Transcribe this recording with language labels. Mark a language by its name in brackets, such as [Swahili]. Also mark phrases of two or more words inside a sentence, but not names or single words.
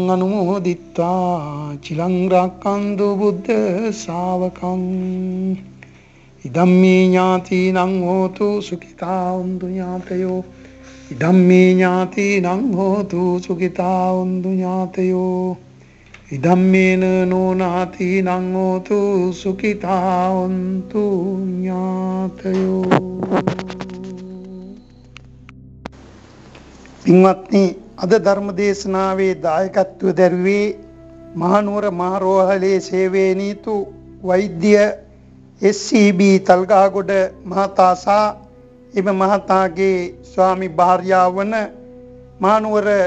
[Pali] අනුමෝදිත්වා චිලං රක්ඛන්තු බුද්ධ ශාවකං ඉදම්මේ ඥාතිනං හෝතු සුඛිතා වന്തു ඥාතයෝ ඉදම්මේ ඥාතිනං හෝතු සුඛිතා වന്തു ඥාතයෝ ඉදම්මේන නෝනාතිනං හෝතු සුඛිතා වന്തു ඥාතයෝ. [Sinhala] පින්වත්නි, අද ධර්ම දේශනාවේ දායකත්ව දැරුවේ මහනුවර මහරෝහලේ සේවයේ නීතු වෛද්‍ය SCB තල්ගහගොඩ මහතා සහ එම මහතාගේ ස්වාමි භාර්යාව වන මහනුවර